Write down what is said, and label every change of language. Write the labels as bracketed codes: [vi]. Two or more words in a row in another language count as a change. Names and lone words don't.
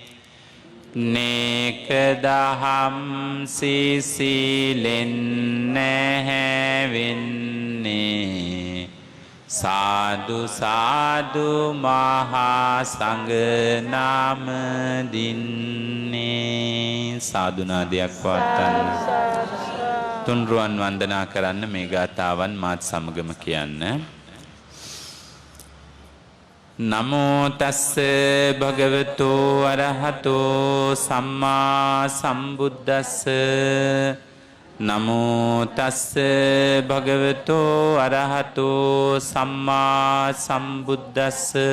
[si] නේක දහම් සිසිලෙන් නැවෙන්නේ සාදු සාදු මහා සංඝ නාම දින්නේ. සාදුනාදයක් පවත්වන්න. තුන්රුවන් වන්දනා කරන්න මේ ගාථාවන් මාත් සමගම කියන්න. [pi] නමෝ තස්ස භගවතෝ අරහතෝ සම්මා සම්බුද්දස්ස. නමෝ තස්ස භගවතෝ අරහතෝ සම්මා සම්බුද්දස්ස.